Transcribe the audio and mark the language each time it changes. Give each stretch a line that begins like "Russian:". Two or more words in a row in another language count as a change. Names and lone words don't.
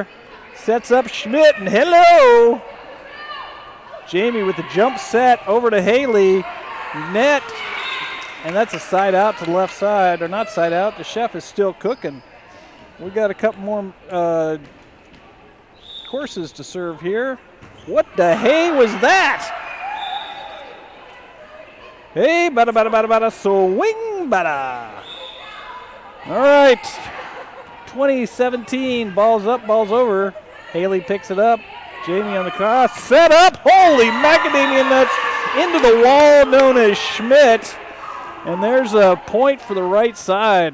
English: Sets up Schmidt, and hello. Jamie with the jump set over to Haley. Net. And that's a side out to the left side, or not side out. The chef is still cooking. We got a couple more courses to serve here. What the hey was that? Hey, bada bada bada bada, swing bada. All right, 2017, balls up, balls over. Haley picks it up. Jamie on the cross, set up. Holy macadamia nuts into the wall known as Schmidt. And there's a point for the right side.